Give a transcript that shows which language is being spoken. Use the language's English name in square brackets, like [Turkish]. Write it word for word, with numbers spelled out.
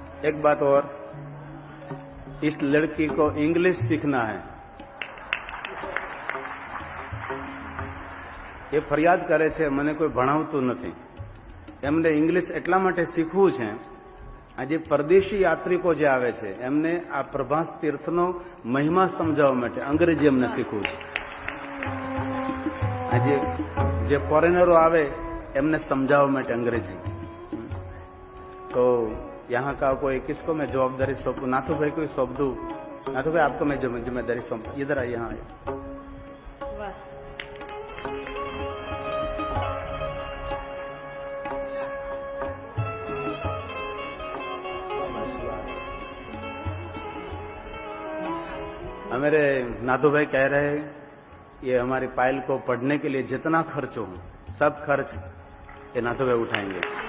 [Hindi] एक बात और, इस लड़की को इंग्लिश सीखना है। ये [Gujarati] ફરિયાદ કરે છે મને કોઈ ભણાવતું નથી, એમને ઇંગ્લિશ એટલા માટે શીખવું છે. આજે પરદેશી યાત્રિકો જે આવે છે એમને આ પ્રભાસ તીર્થનો મહિમા સમજાવવા માટે અંગ્રેજી એમને શીખવું છે. આજે જે ફોરેનરો આવે એમને સમજાવવા માટે અંગ્રેજી. [Hindi] तो यहाँ का कोई किसको मैं जवाबदारी सौंपू? नाथू भाई को सौंप दूँ? नाथू भाई आपको मैं जिम्मे- जिम्मेदारी सौंप, इधर आइए। हाँ, हमारे नाथू भाई कह रहे हैं ये हमारी पायल को पढ़ने के लिए जितना खर्च हो सब खर्च ये नाथू भाई उठाएंगे।